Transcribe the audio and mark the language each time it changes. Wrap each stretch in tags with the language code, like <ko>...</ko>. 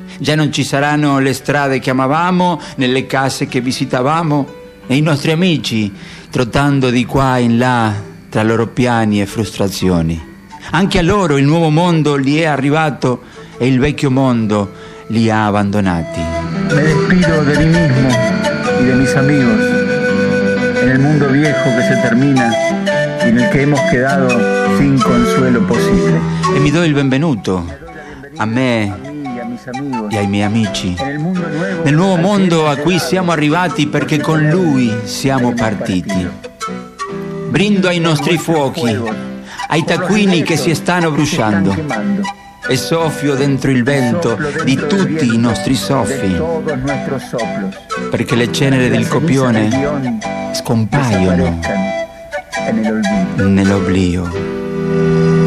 <it>Già non ci saranno le strade che amavamo, nelle case che visitavamo, e i nostri amici trottando di qua in là tra loro piani e frustrazioni. Anche a loro il nuovo mondo gli è arrivato e il vecchio mondo li ha abbandonati.</it> <es>Me despido de mí mismo y de mis amigos en el mundo viejo que se termina y en el que hemos quedado sin consuelo posible.</es> <it>E mi do il benvenuto a me e ai miei amici nel nuovo mondo a cui siamo arrivati, perché con lui siamo partiti. Brindo ai nostri fuochi, ai taccuini che si stanno bruciando, e soffio dentro il vento di tutti i nostri soffi, perché le cenere del copione scompaiono nell'oblio.</it>